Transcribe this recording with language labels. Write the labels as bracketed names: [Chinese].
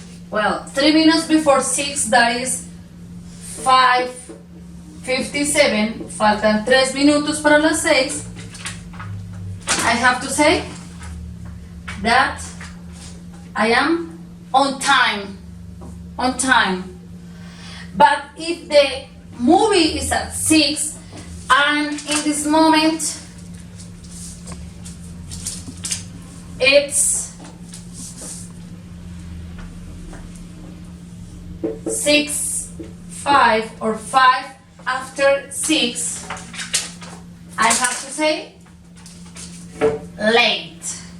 [English] Well, 3 minutes before 6, that is 5:57. [Spanish] Faltan 3 minutos para las 6. [English] I have to say that I am on time. On time. But if the movie is at 6 and in this moment it's 6:05 or 5:06, I have to say late.